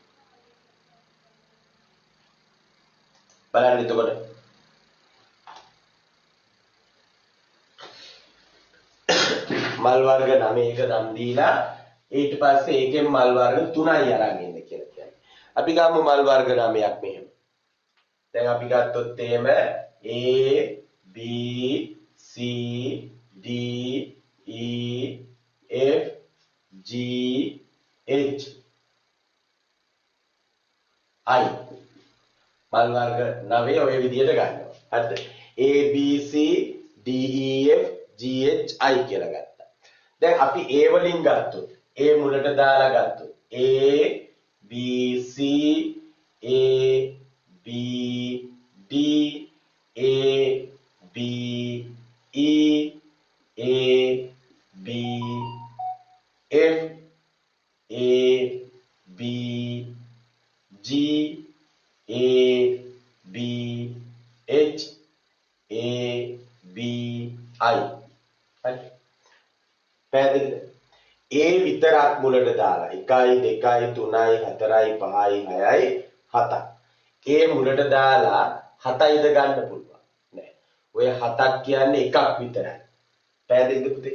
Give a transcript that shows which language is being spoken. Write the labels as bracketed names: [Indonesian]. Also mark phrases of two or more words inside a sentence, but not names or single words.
[Sinhala] බලන්න එතකොට මල් වර්ග 9ක නම් දීලා ඊට පස්සේ ඒකෙන් මල් වර්ග 3යි අරන් එන්න කියලා කියන්නේ. අපි ගමු මල් වර්ග 9ක් මෙහෙම. දැන් අපි ගත්තොත් එහෙම A B C D E F G H I මල් වර්ග 9 ඔය විදිහට ගන්නවා. හරිද? A B C D E F G H I කියලා ගත්තා. දැන් අපි A වලින් ගත්තොත් A මුලට දාලා ගත්තොත් A B C A B D A B E A B F A B G A B H A B I හරි පැහැදිලිද? A විතරක් මුලට දාලා 1 2 3 4 5 6යි 7ක්. A මුලට දාලා 7යිද ගන්න පුළුවන් නෑ. ඔය 7ක් කියන්නේ එකක් විතරයි. පැහැදිලිද පුතේ?